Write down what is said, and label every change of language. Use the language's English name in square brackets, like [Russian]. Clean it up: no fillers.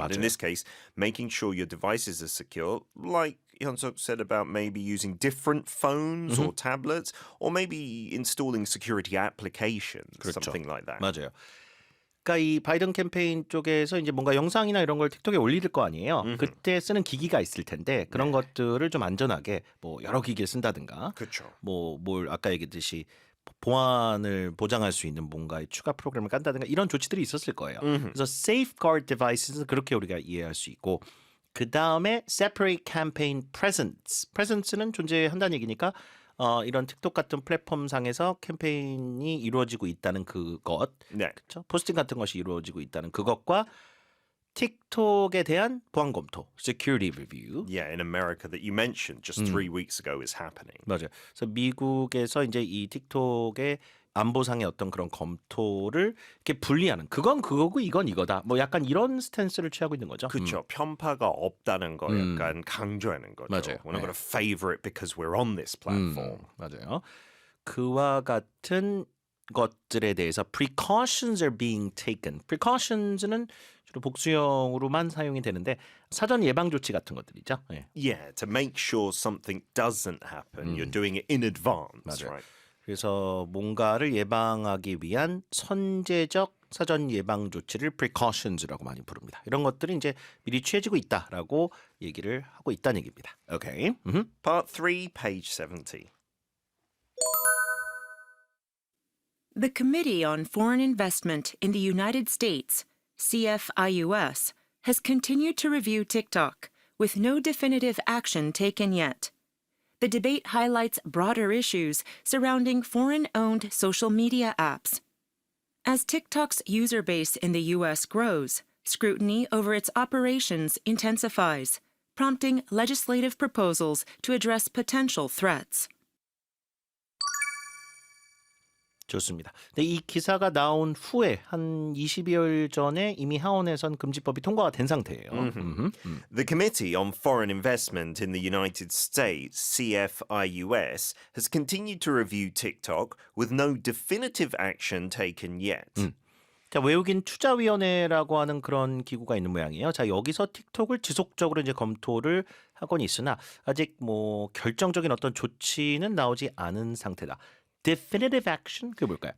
[Korean] 맞아요. [English] In this case, making sure your devices are secure, like Hyunsuk said about maybe using different phones or tablets, or maybe installing security applications, [Korean] 그렇죠. [English] something like that. [Korean] 맞아요. 그러니까 이 바이든 캠페인 쪽에서 이제 뭔가 영상이나 이런 걸 틱톡에 올릴 거 아니에요. 그때 쓰는 기기가 있을 텐데 그런 것들을 좀 안전하게 뭐 여러 기기를 쓴다든가 그렇죠. 뭐 뭘 아까 얘기했듯이 보안을 보장할 수 있는 뭔가의 추가 프로그램을 깐다든가 이런 조치들이 있었을 거예요. 그래서 [English] safeguard devices [Korean] 는 그렇게 우리가 이해할 수 있고 그 다음에 [English] separate campaign presence [Korean] 는 존재한다는 얘기니까 이런 틱톡 같은 플랫폼 상에서 캠페인이 이루어지고 있다는 그것, 네. 그렇죠? 포스팅 같은 것이 이루어지고 있다는 그것과 틱톡에 대한 보안 검토, [English] security review. Yeah, in America that you mentioned just 3 weeks ago is happening. [Korean] 맞아요. 그래서 미국에서 이제 이 틱톡의 안보상의 어떤 그런 검토를 이렇게 분리하는 그건 그거고 이건 이거다. 뭐 약간 이런 스탠스를 취하고 있는 거죠. 그렇죠. 편파가 없다는 거 약간 강조하는 거죠. 맞아요. [English] We're not [Korean] 네. [English] going to favor it because we're on this platform. [Korean] 맞아요. 그와 같은 것들에 대해서 [English] precautions are being taken. [Korean] precautions는 주로 복수형으로만 사용이 되는데 사전 예방 조치 같은 것들이죠. 네. [English] Yeah, to make sure something doesn't happen, you're doing it in advance, [Korean] 맞아요. [English] right? [Korean] 그래서 뭔가를 예방하기 위한 선제적 사전 예방 조치를 precautions라고 많이 부릅니다. 이런 것들이 이제 미리 취해지고 있다라고 얘기를 하고 있다는 얘기입니다. 오케이. [English] Part 3, page 70. The Committee on Foreign Investment in the United States, CFIUS, has continued to review TikTok, with no definitive action taken yet. The debate highlights broader issues surrounding foreign-owned social media apps. As TikTok's user base in the U.S. grows, scrutiny over its operations intensifies, prompting legislative proposals to address potential threats. [Korean] 좋습니다. 근데 이 기사가 나온 후에 한 20여일 전에 이미 하원에선 금지법이 통과가 된 상태예요. [English] The Committee on Foreign Investment in the United States, CFIUS, has continued to review TikTok with no definitive action taken yet. [Korean] 자, 외국인 투자위원회라고 하는 그런 기구가 있는 모양이에요. 자, 여기서 틱톡을 지속적으로 이제 검토를 하고는 있으나 아직 뭐 결정적인 어떤 조치는 나오지 않은 상태다. [English] Definitive action [Korean] 그게 뭘까요?